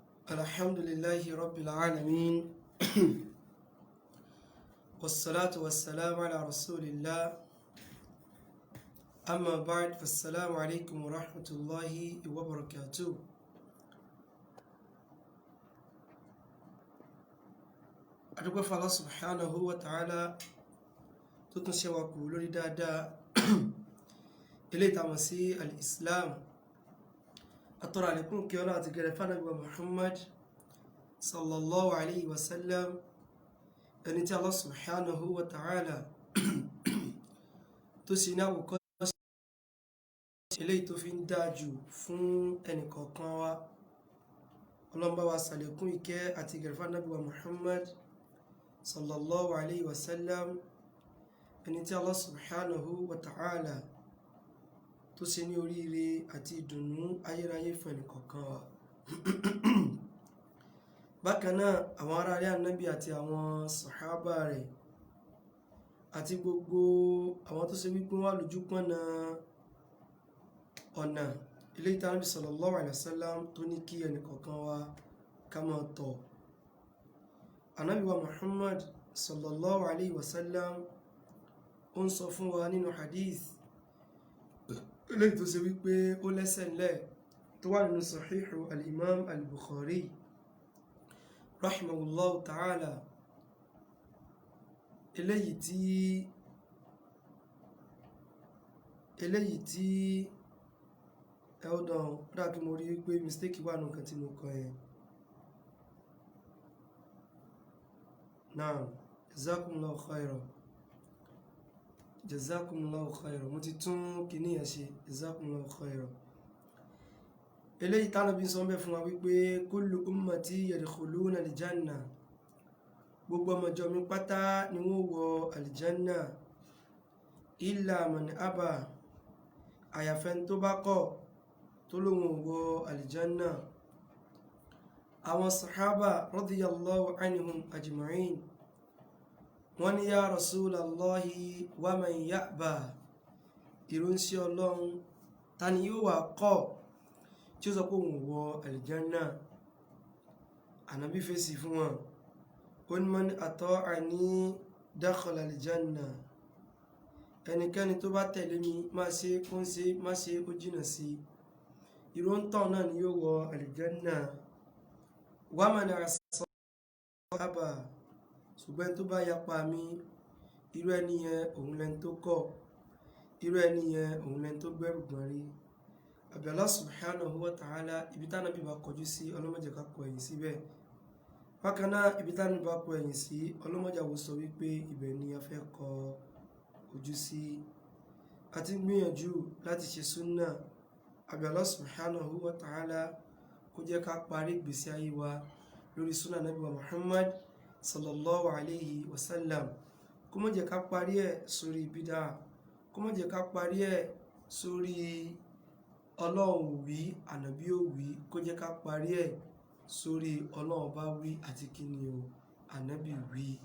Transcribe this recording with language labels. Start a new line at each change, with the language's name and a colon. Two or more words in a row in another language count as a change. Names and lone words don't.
Arabic: الحمد لله رب العالمين والصلاة والسلام على رسول الله أما بعد فالسلام عليكم ورحمة الله وبركاته.
Yoruba: adúpẹ́ fún Allah
Arabic: سبحانه وتعالى
Yoruba: tó tún ṣe wa kù lórí dáadáa eléyìí tá a mọ̀ sí al-Islam. atọ́rọ àlékún kí ọlá àti gẹ̀rẹ̀ fánàbí wa Muhammad
Arabic: صلى الله عليه وسلم,
Yoruba: ẹni tí Allah
Arabic: سبحانه وتعالى
Yoruba: tó sì ní àwòkọ́ eléyìí tó fi ń dájú fún ẹnì kọ̀ọ̀kan wa. ọlọ́mbà wa sàlékún ìkẹ́ àti gẹ̀rẹ̀ fánàbí wa Muhammad
Arabic: صلى الله عليه وسلم,
Yoruba: ẹni tí Allah
Arabic: سبحانه وتعالى
Yoruba: tó ṣe ní oríire àti ìdùnnú ayérayé fún ẹnì kọ̀ọ̀kan wa. bákan náà àwọn ará ilé ànábì àti àwọn sàhábà rẹ̀ àti gbogbo àwọn tó ṣe wípé wọ́n lójú pọ́nà ọ̀nà eléyìí tí Ànábì
Arabic: صلى الله عليه وسلم
Yoruba: tó ní kí ẹnì kọ̀ọ̀kan wa ká máa tọ̀. Ànábì wa Muhammad
Arabic: صلى الله عليه وسلم
Yoruba: ó ń sọ fún wa nínú hadith eléyìí tó ṣe wípé ó lẹ́sẹ̀ ńlẹ̀ tó wà nínú sahihu al-imam al-Bukhari
Arabic: رحمه الله تعالى,
Yoruba: eléyìí tí ẹ̀ọ́dàn dákí mo rí pé mistake wà nǹkan tí mo kọ yẹn.
Arabic: نعم، جزاكم الله خيرا، جزاكم الله خيرا,
Yoruba: mo ti tún kìíní yẹn ṣe,
Arabic: جزاكم الله خيرا.
Yoruba: eléyìí tánàbí sọ bẹ́ fún wa wípé
Arabic: كل أمتي يدخلون الجنة,
Yoruba: gbogbo ọmọjọ́ mi pátá ni wọ́n wọ aljanna
Arabic: إلا من أبى,
Yoruba: àyàfẹ́ tó bá kọ̀ tó lóhun wọ aljanna. àwọn sahaba
Arabic: رضي الله عنهم أجمعين
Yoruba: wọ́n ní
Arabic: يا رسول الله ومن يأبى,
Yoruba: ìrúnsí ọlọ́run ta ni yóò wà kọ̀ tí ó sọ pé òun wọ aljanna. ànábì fèsì fún wọn, ó ní
Arabic: من أطاعني دخل الجنة,
Yoruba: ẹnikẹ́ni tó bá tẹ̀lé mi má ṣe kó ń ṣe má ṣe ó jìnà sí irú ń tàn náà ni yóò wọ aljanna.
Arabic: ومن عصى,
Yoruba: ṣùgbọ́n tó bá yapa mi, irú ẹni yẹn òun lẹni tó kọ̀, irú ẹni yẹn òun lẹni tó gbẹ́rù gbọ́n rí. àbí Allah
Arabic: سبحانه وتعالى
Yoruba: ibi tá nàbí bá kọjú sí ọlọ́mọdé ká kọ ẹ̀yìn síbẹ̀. bákan náà ibi tá nàbí bá kọ ẹ̀yìn sí ọlọ́mọdé àwọ̀ sọ wípé ibẹ̀ ni a fẹ́ kọ ojú sí. àti gbìyànjú láti ṣe súnà. àbí Allah
Arabic: سبحانه وتعالى
Yoruba: kó jẹ́ ká parí ìgbésí ayé wa lórí súnà nàbí wa Muhammad
Arabic: صلى الله عليه وسلم.
Yoruba: kó má jẹ́ ká parí ẹ̀ sórí bídà, kó má jẹ́ ká parí ẹ̀ sórí ọlọ́run wí ànábì ò wí, kó jẹ́ ká parí ẹ̀ sórí ọlọ́run bá wí àti kíni o ànábì wí.